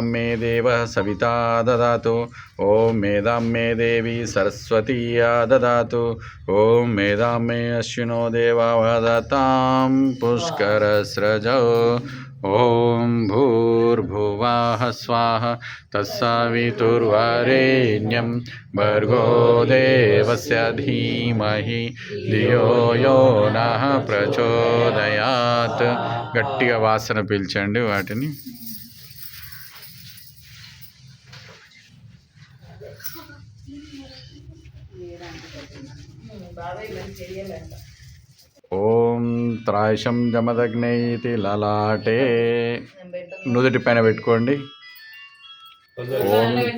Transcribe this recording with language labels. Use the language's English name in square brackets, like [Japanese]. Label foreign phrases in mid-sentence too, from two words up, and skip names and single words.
[Sanskrit] मे देवः सविता ददातु ओम मेदां मे देवी सरस्वती ददातु ओम मेदां मे अश्विनो देवा वदतां पुष्करस्रजौ ओम भूर्भुवः स्वाहा तत्सवितुर्वरेण्यं भर्गो देवस्य धीमहि धियो यो नः प्रचोदयात् [Telugu] గట్టిగా వాసన పీల్చండి వాటిని [Sanskrit] ఓం త్రాయశం జమదగ్నేతి లలాటే [Telugu] నుదుటి పైన పెట్టుకోండి ఓం